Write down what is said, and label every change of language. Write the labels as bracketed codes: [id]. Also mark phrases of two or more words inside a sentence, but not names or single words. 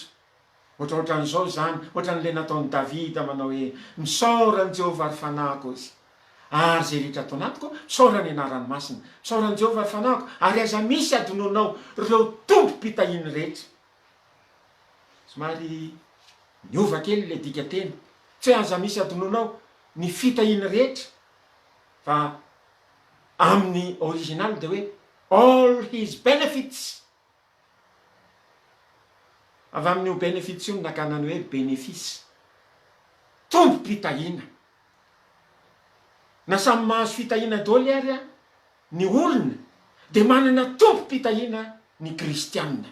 [mg] Ohatrohatran'izao zany, ohatran'le nataon'i Davida manao hoe misaorany Jehovah ary fanahiko izy, ary zay rehetra atao anatiko misaorany anarany masina, misaorany Jehovah ary fanahiko, ary aza misy adononao reo tompo-pitahiny rehetra. Somary miova kely le dika teny, tsy hoe aza misy adononao ny fitahiny rehetra, fa amin'ny original de hoe [en] all his benefits. [mg] Avy amin'io benefits io nakanany hoe bénéfice, tompo-pitahina. Na samy mahazo fitahina daholo ary ny olona, de manana tompo-pitahina ny kristianina.